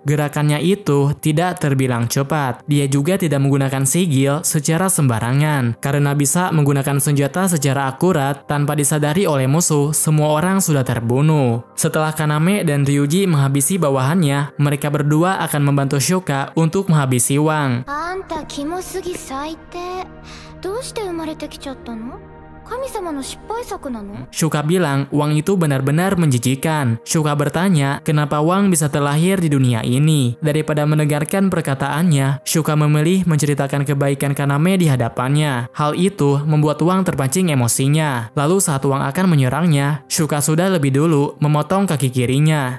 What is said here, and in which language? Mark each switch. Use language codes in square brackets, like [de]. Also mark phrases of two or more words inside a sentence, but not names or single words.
[id] Gerakannya itu tidak terbilang cepat. Dia juga tidak menggunakan sigil secara sembarangan. Karena bisa menggunakan senjata secara akurat tanpa disadari oleh musuh, semua orang sudah terbunuh. Setelah Kaname dan Ryuji menghabisi bawahannya, mereka berdua akan membantu Shuka untuk menghabisi Wang. [ja] キモすぎ最低。どうして生まれてきちゃったの？神様の失敗作なの? [id] Shuka bilang Wang itu benar-benar menjijikan. Shuka bertanya kenapa Wang bisa terlahir di dunia ini. Daripada mendengarkan perkataannya, Shuka memilih menceritakan kebaikan Kaname di hadapannya. Hal itu membuat Wang terpancing emosinya. Lalu saat Wang akan menyerangnya, Shuka sudah lebih dulu memotong kaki kirinya.